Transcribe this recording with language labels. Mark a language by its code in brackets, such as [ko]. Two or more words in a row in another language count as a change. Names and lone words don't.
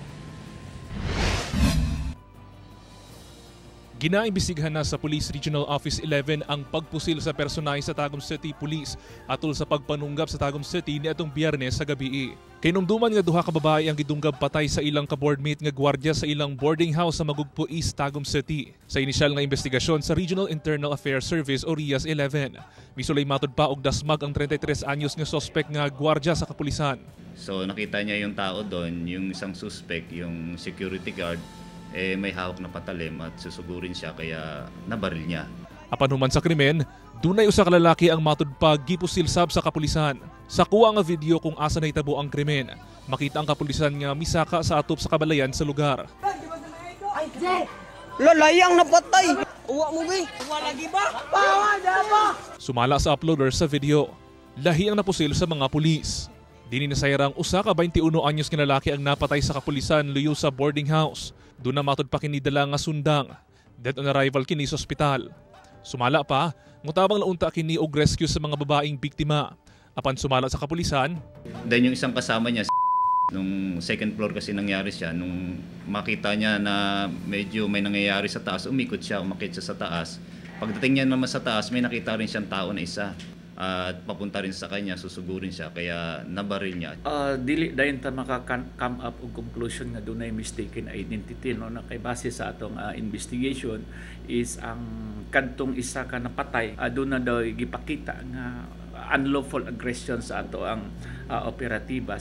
[ceb] Ginaimbestigahan na sa Police Regional Office 11 ang pagpusil sa personay sa Tagum City Police atol sa pagpanunggab sa Tagum City niadtong Biyernes sa gabi. Kinumduman nga duha ka babae ang gidunggab patay sa ilang ka-boardmate nga gwardya sa ilang boarding house sa Magugpo East, Tagum City. Sa inisyal nga investigasyon sa Regional Internal Affairs Service o RIAS 11, misulay matud pa og dasmag ang 33 anyos nga suspect nga gwardya sa kapulisan. [tl] So nakita niya yung tao doon, yung isang suspect, yung security guard, may hawak na patalim at susugurin siya kaya nabaril niya. [ceb] Apan human sa krimen, dunay usa ka lalaki ang matudpag gipusilsab sa kapulisan. Sa kuha nga video kung asa nahitabo ang krimen, makita ang kapulisan nga misaka sa atop sa kabalayan sa lugar. Lalayang napatay! Uwa mo ba? Uwa lagi ba? Sumala sa uploader sa video, lahi ang napusil sa mga pulis. Dini nasayarang usa ka 21 anyos nga lalaki ang napatay sa kapulisan luyo sa boarding house. Doon na matud pa kini dala nga sundang. [en] Dead on arrival [ceb] kini sa ospital. Sumala pa, mutabang launta kini og rescue sa mga babaeng biktima. Apan sumala sa kapulisan. [tl] Then yung isang kasama niya, nung [en] second floor [tl] kasi nangyari siya, nung makita niya na medyo may nangyayari sa taas, umikot siya, umakit siya sa taas. Pagdating niya naman sa taas, may nakita rin siyang tao na isa. At papunta rin sa kanya, susugurin siya, kaya nabaril niya. [ceb] Dili dayon ta maka- [en] come up [ceb] og conclusion nga dunay [en] mistaken identity, [ceb] no, na kay base sa atong investigation is ang kadtong isa ka napatay aduna daw gipakita nga [en] unlawful aggression [ceb] sa ato ang operatiba.